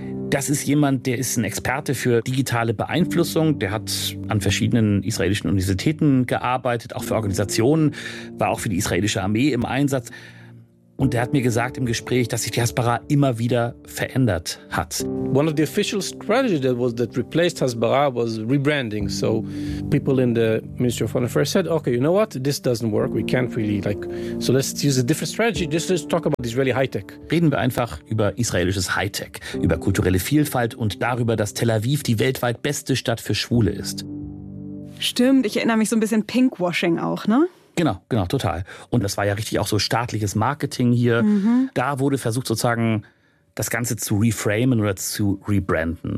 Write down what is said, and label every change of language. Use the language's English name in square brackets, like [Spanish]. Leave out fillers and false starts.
[German] Das ist jemand, der ist ein Experte für digitale Beeinflussung. Der hat an verschiedenen israelischen Universitäten gearbeitet, auch für Organisationen, war auch für die israelische Armee im Einsatz. Und der hat mir gesagt im Gespräch, dass sich die Hasbara immer wieder verändert hat. [English] One of the official strategies that replaced Hasbara was rebranding. So people in the Ministry of Foreign Affairs said, okay, you know what, this doesn't work, we can't really like, so let's use a different strategy, just let's talk about Israeli high-tech. [German] Reden wir einfach über israelisches High-Tech, über kulturelle Vielfalt und darüber, dass Tel Aviv die weltweit beste Stadt für Schwule ist. Stimmt, ich erinnere mich so ein bisschen Pinkwashing auch, ne? Genau, total. Und das war ja richtig auch so staatliches Marketing hier. Mhm. Da wurde versucht sozusagen, das Ganze zu reframen oder zu rebranden.